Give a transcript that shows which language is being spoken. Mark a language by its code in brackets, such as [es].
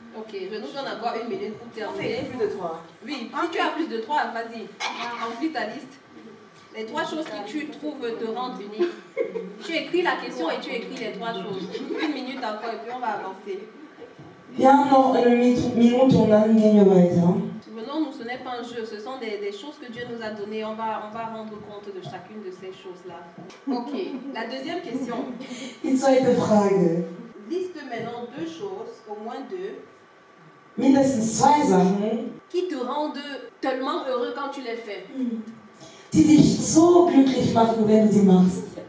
[fr] Ok, je nous donne encore 1 minute pour terminer. Plus de 3. Oui, si tu as plus de 3, vas-y, remplis ta liste. Les 3 choses que tu trouves te rendent unique. Tu écris la question et tu écris les 3 choses. 1 minute encore et puis on va avancer. [de] Wir haben noch eine Minute und dann gehen wir weiter. [fr] Souvenons-nous, ce n'est pas un jeu, ce sont des choses que Dieu nous a données. On va rendre compte de chacune de ces choses-là. Ok, la deuxième question. [de] Die zweite Frage. [fr] Liste maintenant 2 choses, au moins 2. [de] Mindestens 2 Sachen, [fr] qui te rendent tellement heureux quand tu les fais. [de] Die dich so glücklich machen, wenn du sie machst.